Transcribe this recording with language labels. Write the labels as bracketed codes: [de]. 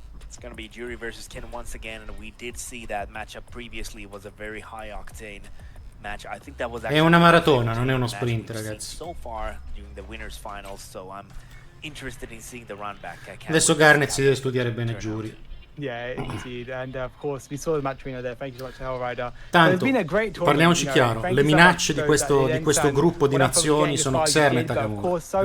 [en] It's going to be Jury versus Ken once again, and we did see that matchup previously was a very high octane match. I think that was [it] è una maratona, non è uno sprint, ragazzi. [en] So far during the winners finals, so I'm interested in seeing the run back. [it] Adesso Garnet si deve studiare bene Jury. [en] Yeah, indeed, and of course we saw the match winner there. Thank you so much, Hellrider. [it] Tanto, parliamoci chiaro, le minacce di questo gruppo di nazioni sono Xerna e Takamura.